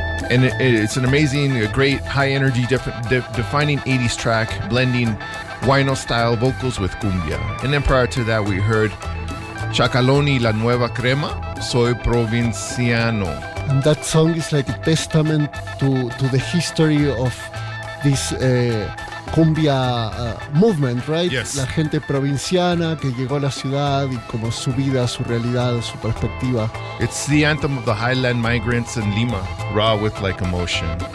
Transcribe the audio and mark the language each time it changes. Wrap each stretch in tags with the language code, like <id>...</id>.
<en>And it's an amazing, a great, high-energy, defining 80s track, blending guayno-style vocals with cumbia. And then prior to that, we heard Chacaloni La Nueva Crema, Soy Provinciano. And that song is like a testament to the history of this cumbia movement, right? Yes.</en> <es>La gente provinciana que llegó a la ciudad y como su vida, su realidad, su perspectiva.</es> <en>It's the anthem of the Highland migrants in Lima, raw with like emotion.</en>